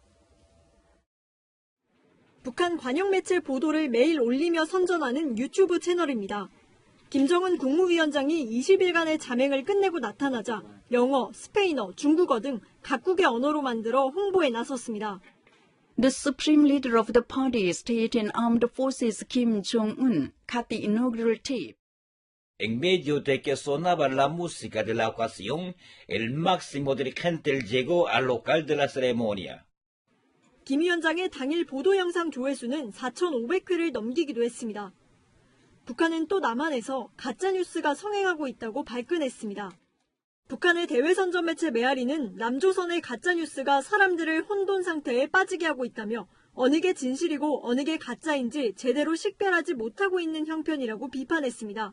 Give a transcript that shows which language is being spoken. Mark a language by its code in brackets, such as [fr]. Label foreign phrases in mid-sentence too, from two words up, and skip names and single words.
[ko] 북한 관영 매체 보도를 매일 올리며 선전하는 유튜브 채널입니다. 김정은 국무위원장이 20일간의 잠행을 끝내고 나타나자 영어, 스페인어, 중국어 등 각국의 언어로 만들어 홍보에 나섰습니다. [en] The Supreme Leader of the Party, State and Armed Forces Kim Jong-un cut the inaugural tape. [es] En medio de que sonaba la música de la ocasión, el máximo dirigente llegó al local de la ceremonia. [ko] 김 위원장의 당일 보도 영상 조회수는 4,500회를 넘기기도 했습니다. 북한은 또 남한에서 가짜뉴스가 성행하고 있다고 발끈했습니다. 북한의 대외선전 매체 메아리는 남조선의 가짜뉴스가 사람들을 혼돈 상태에 빠지게 하고 있다며 어느 게 진실이고 어느 게 가짜인지 제대로 식별하지 못하고 있는 형편이라고 비판했습니다.